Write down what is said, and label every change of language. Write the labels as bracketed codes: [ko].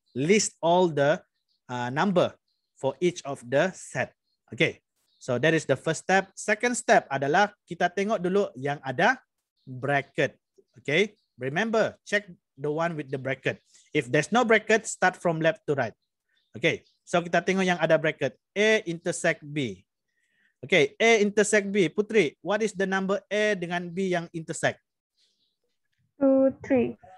[en] List all the number for each of the set. Okay. So that is the first step. Second step [ms] adalah kita tengok dulu yang ada bracket. Okay. [en] Remember, check the one with the bracket. If there's no bracket, start from left to right. [ms] Okay. So kita tengok yang ada bracket. A intersect B. Okay. A intersect B. [en] Putri, what is the number A [ms] dengan B yang [en] intersect? 2, 3.